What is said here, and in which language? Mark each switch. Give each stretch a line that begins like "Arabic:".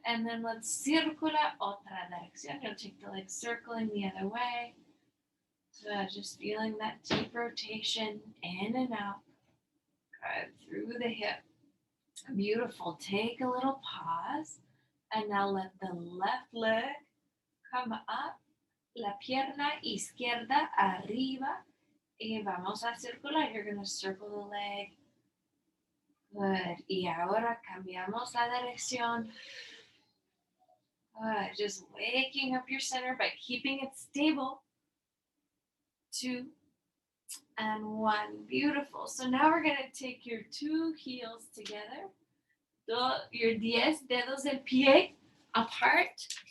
English: And then let's
Spanish: circula otra dirección.
English: You'll take the leg circling the other way. So just feeling that deep rotation in and out. Good. Through the hip. Beautiful. Take a little pause. And now let the left leg come up.
Spanish: La pierna izquierda arriba. Y vamos a circular.
English: You're going to circle the leg
Spanish: Good. Y ahora cambiamos la dirección.
English: Good. Just waking up your center by keeping it stable. 2 and 1. Beautiful. So now we're going to take your 2 heels together. Your 10
Spanish: dedos del pie
English: apart.